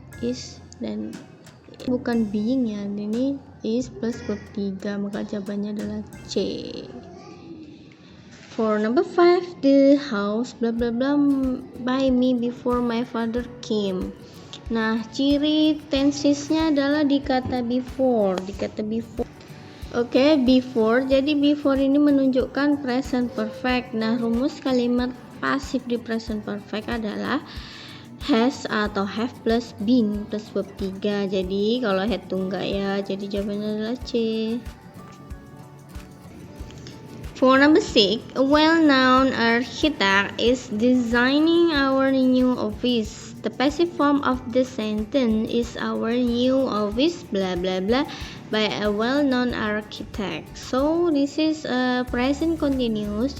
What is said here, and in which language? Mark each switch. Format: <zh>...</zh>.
<id>Is dan bukan being ya. Ini is plus verb 3, maka jawabannya adalah C.</id> <en>For number 5, the house blah blah blah by me before my father came.</en> <id>Nah, ciri tensesnya adalah di kata before, Oke, before. Jadi before ini menunjukkan present perfect. Nah, rumus kalimat pasif di present perfect adalah has atau have plus been plus verb 3. Jadi kalau had itu enggak ya, jadi jawabannya adalah C.</id> <en>For number 6, a well-known architect is designing our new office. The passive form of the sentence is our new office blah blah blah by a well-known architect. So this is a present continuous.</en>